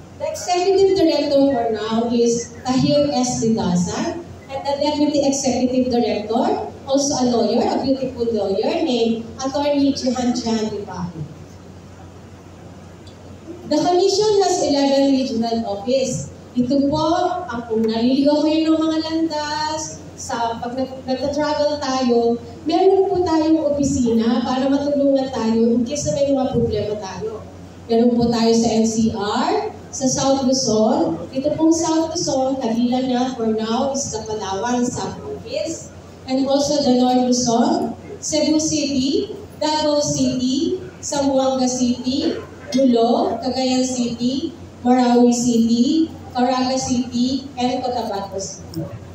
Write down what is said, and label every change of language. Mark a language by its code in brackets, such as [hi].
[en] The executive director for now is Tahir S. Lidasan, and the deputy executive director, also a lawyer, a beautiful lawyer named Attorney Jihan Dipahi. The Commission has 11 regional office. [tl] Ito po, kung naliligaw kayo ng mga landas, pag nagta-travel tayo, meron po tayong opisina para matulungan tayo [en] in case [tl] na may mga problema tayo. Meron po tayo sa NCR, sa South Luzon. Ito pong South Luzon, kabilang na [en] for now [tl] is the Palawan South Office. [en] And also the North Luzon, Cebu City, Davao City, Zamboanga City, Bulo, Cagayan City, Marawi City, Caraga City, and Cotabato City.